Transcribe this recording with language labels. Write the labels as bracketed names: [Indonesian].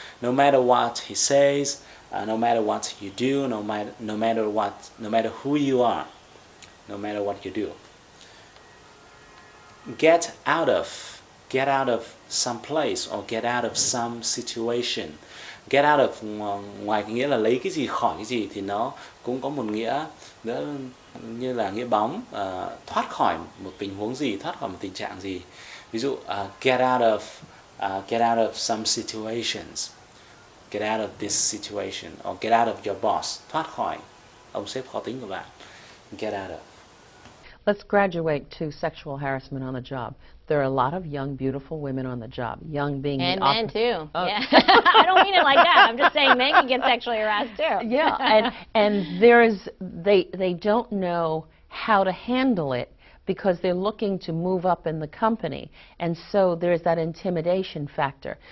[English] No matter what he says, no matter what you do, no matter who you are, no matter what you do. Get out of some place or get out of some situation. Get out of [Vietnamese] ngoài cái nghĩa là lấy cái gì khỏi cái gì thì nó cũng có một nghĩa nữa như là nghĩa bóng, thoát khỏi một tình huống gì, thoát khỏi một tình trạng gì. Ví dụ [English] get out of some situations. Get out of this situation or get out of your boss. [Vietnamese] Thoát khỏi ông sếp khó tính của bạn. [English] Get out of. Let's graduate to sexual harassment on the job. There are a lot of young, beautiful women on the job. Young being and the men too. Oh. Yeah. I don't mean it like that. I'm just saying men can get sexually harassed too. Yeah, and they don't know how to handle it because they're looking to move up in the company, and so there's that intimidation factor.